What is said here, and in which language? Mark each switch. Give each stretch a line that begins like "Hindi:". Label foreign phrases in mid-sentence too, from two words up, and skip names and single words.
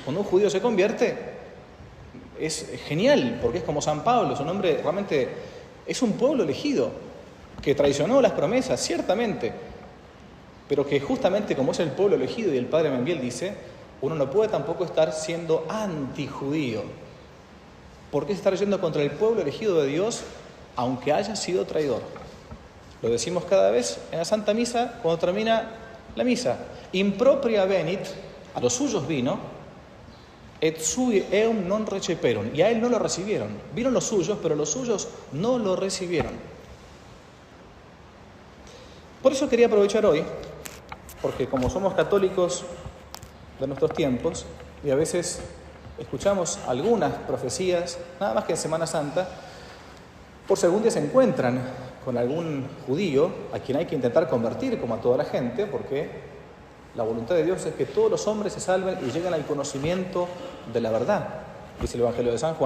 Spanish: Cuando un judío se convierte, es genial, porque es como San Pablo, su nombre realmente es un pueblo elegido, que traicionó las promesas, ciertamente, pero que justamente como es el pueblo elegido, y el padre Membiel dice, uno no puede tampoco estar siendo antijudío. ¿Por qué estar yendo contra el pueblo elegido de Dios, aunque haya sido traidor? Lo decimos cada vez en la Santa Misa, cuando termina la misa.
Latin: Impropria venit,
Spanish: a los suyos vino,
Latin: Et sui eum non receperon.
Spanish: Y a él no lo recibieron. Vieron los suyos, pero los suyos no lo recibieron. Por eso quería aprovechar hoy, porque como somos católicos de nuestros tiempos, y a veces escuchamos algunas profecías, nada más que en Semana Santa, por si algún día se encuentran con algún judío a quien hay que intentar convertir, como a toda la gente, porque la voluntad de Dios es que todos los hombres se salven y lleguen al conocimiento de la verdad, dice el Evangelio de San Juan.